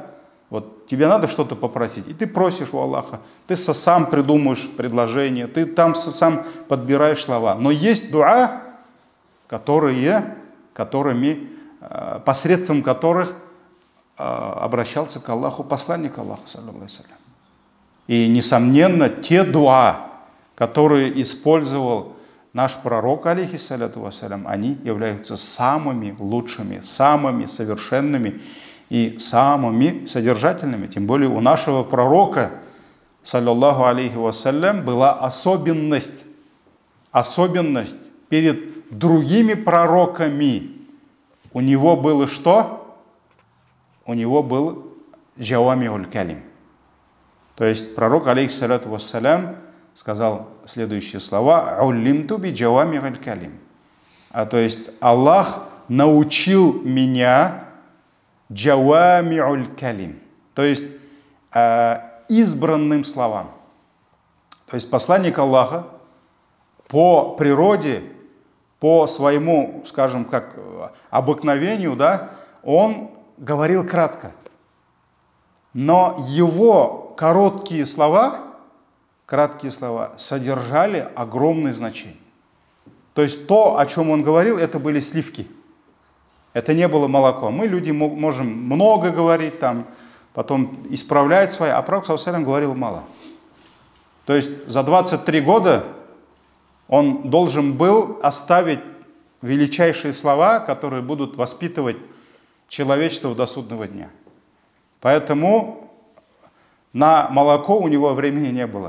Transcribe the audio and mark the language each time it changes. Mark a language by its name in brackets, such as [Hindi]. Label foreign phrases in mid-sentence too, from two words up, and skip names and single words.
[Russian] Вот тебе надо что-то попросить, и ты просишь у Аллаха, ты сам придумаешь предложение, ты там сам подбираешь слова. Но есть дуа, посредством которых обращался к Аллаху посланник Аллаха, [Arabic] صلى الله عليه وسلم. [Russian] И, несомненно, те дуа, которые использовал наш пророк, [Arabic] عليه الصلاة والسلام, [Russian] они являются самыми лучшими, самыми совершенными и самыми содержательными. Тем более у нашего пророка, [Arabic] صلى الله عليه وسلم, [Russian] была особенность перед другими пророками. У него было что? У него был [Arabic] جوامع الكلم. [Russian] То есть пророк, [Arabic] عليه الصلاة والسلام, [Russian] сказал следующие слова: [Arabic] «علمت بجوامع الكلم». [Russian] То есть Аллах научил меня [Arabic] جوامع الكلم, [Russian] то есть избранным словам. То есть посланник Аллаха по природе, по своему, скажем, как обыкновению, да, он говорил кратко. Но его короткие слова содержали огромное значение. То есть то, о чем он говорил, это были сливки. Это не было молоко. Мы, люди, можем много говорить, там, потом исправлять свои, а пророк, [Arabic] صلى الله عليه وسلم, [Russian] говорил мало. То есть за 23 года он должен был оставить величайшие слова, которые будут воспитывать человечество до судного дня. Поэтому на молоко у него времени не было.